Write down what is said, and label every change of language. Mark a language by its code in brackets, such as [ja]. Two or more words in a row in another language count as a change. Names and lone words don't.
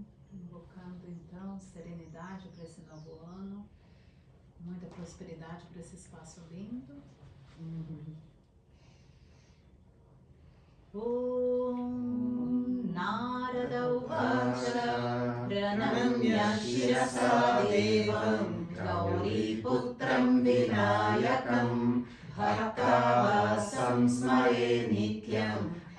[pt] Invocando então serenidade para esse novo ano, muita prosperidade para esse espaço lindo. [sa] ॐ नारद उवाच प्रणम्य शिरसा देवं गौरीपुत्रं विनायकं भक्तावासं स्मरे नित्यं